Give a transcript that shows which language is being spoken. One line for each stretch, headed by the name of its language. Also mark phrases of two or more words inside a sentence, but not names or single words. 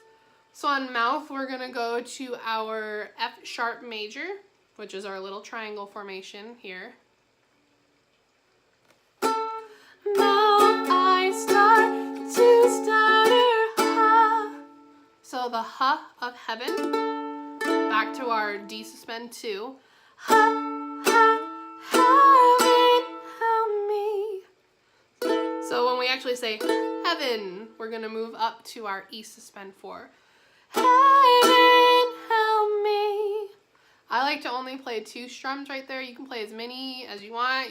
English: So on mouth, we're gonna go to our F sharp major, which is our little triangle formation here. Mouth, I start to stutter, ha. So the ha of heaven, back to our D suspend 2. Ha, ha, heaven, help me. So when we actually say heaven, we're gonna move up to our E suspend 4. Heaven, help me. I like to only play 2 strums right there. You can play as many as you want.